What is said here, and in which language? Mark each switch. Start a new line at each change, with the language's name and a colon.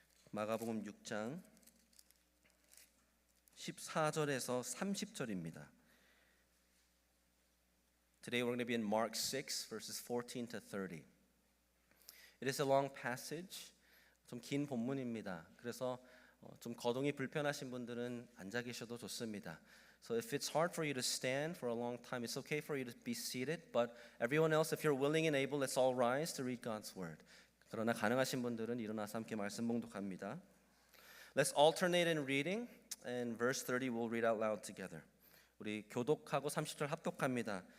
Korean: 마가복음 6장 14절에서 30절입니다.
English: Today we're going to be in Mark 6 verses 14 to 30. It is a long passage.
Korean: 좀 긴 본문입니다. 그래서 좀 거동이 불편하신 분들은 앉아 계셔도 좋습니다.
English: So if it's hard for you to stand for a long time, it's okay for you to be seated. But everyone else, if you're willing and able, let's all rise to read God's word.
Korean: 그러나 가능하신 분들은 일어나서 함께 말씀 봉독합니다.
English: Let's alternate in reading, and verse 30 we'll read out loud together.
Korean: 우리 교독하고 30절 합독합니다.